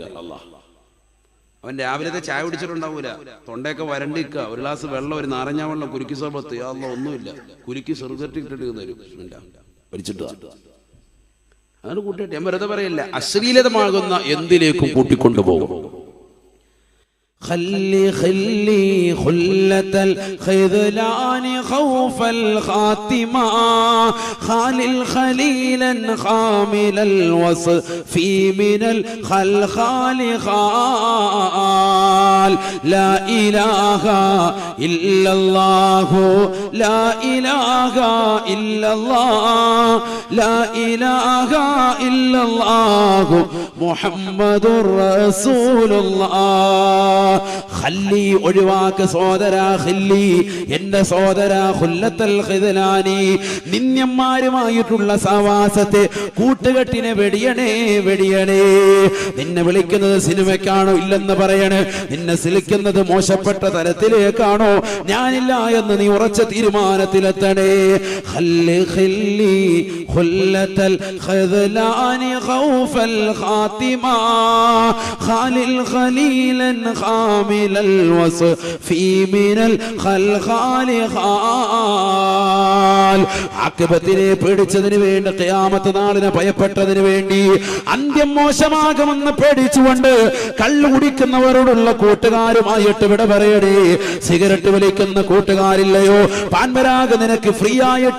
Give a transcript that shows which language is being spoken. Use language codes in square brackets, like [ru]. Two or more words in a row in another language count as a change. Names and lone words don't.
[ml] അല്ലാഹ്, അവൻ രാവിലത്തെ ചായ കുടിച്ചിട്ടുണ്ടാവൂല, തൊണ്ടയൊക്കെ വരണ്ടിക്കുക, ഒരു ഗ്ലാസ് വെള്ളം, ഒരു നാരങ്ങ വെള്ളം, കുരുക്കി സർബത്ത്, അല്ലാഹ് ഒന്നുമില്ല, കുരുക്കി സിഗരറ്റ് ഇട്ടിട്ട് തരും, വലിച്ചിട്ട്. അതാണ് കൂട്ടുകെട്ട്. ഞാൻ വെറുതെ പറയില്ല, അശ്ലീലതമാകുന്ന എന്തിലേക്കും കൂട്ടിക്കൊണ്ടുപോകും. [ar] خلي خلة الخذلان خوف الخاتمة خالل خليلا خامل الوصف من الخلخال خال لا إله إلا الله لا إله إلا الله لا إله إلا الله محمد رسول الله ഖല്ലി [ml] ഒഴിവാക്ക് സോദരാ ഖല്ലി എന്റെ സോദരാ [ar] خلة الخذلان [ml] നിന്യന്മാരുമായിട്ടുള്ള സഹവാസത്തെ കൂട്ടുകെട്ടിനെ വെടിയണേ വെടിയണേ നിന്നെ വിളിക്കുന്നത് സിനിമയ്ക്കാണോ ഇല്ലെന്ന് പറയണേ നിന്നെ സിലിക്കുന്നത് മോശപ്പെട്ട തരത്തിലേക്കാണോ ഞാനില്ല എന്ന് നീ ഉറച്ച തീരുമാനത്തിലെത്തണേ [ar] خل خل خلة الخذلان خوف الخاتمة خالل خليلا خامل الوصف من الخلخال [ml] خال ആഖിബത്തിനെ പേടിച്ചതിന് വേണ്ടി ഖിയാമത്ത് നാളിനെ ഭയപ്പെട്ടതിന് വേണ്ടി അന്ത്യം മോശമാകുമെന്ന് പേടിച്ചുകൊണ്ട് കള്ളു കുടിക്കുന്നവരോടുള്ള കൂട്ടുകാരുമായിട്ട് വിട പറയണേ സിഗരറ്റ് വലിക്കുന്ന കൂട്ടുകാരില്ലയോ പാൻപരാഗ് നിനക്ക് ഫ്രീ ആയിട്ട്